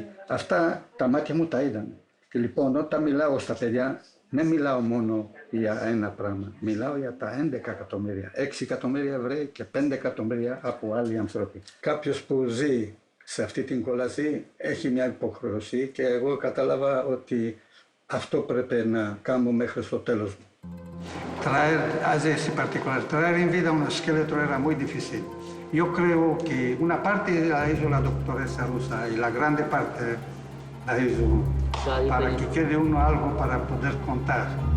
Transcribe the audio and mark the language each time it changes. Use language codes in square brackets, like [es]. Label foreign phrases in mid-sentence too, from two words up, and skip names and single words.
[el] Αυτά τα μάτια μου τα είδανε. Και λοιπόν όταν μιλάω στα παιδιά, δεν μιλάω μόνο για ένα πράγμα. Μιλάω για τα 11 εκατομμύρια. 6 εκατομμύρια Εβραίοι και 5 εκατομμύρια από άλλοι άνθρωποι. Κάποιος που ζει σε αυτή την κόλαση έχει μια υποχρέωση και εγώ κατάλαβα ότι αυτό πρέπει να κάνω μέχρι στο τέλος μου. [es] Traer a ese particular, traer en vida un esqueleto era muy difícil. Yo creo que una parte la hizo la doctoresa rusa y la grande parte la hizo para que quede uno algo para poder contar.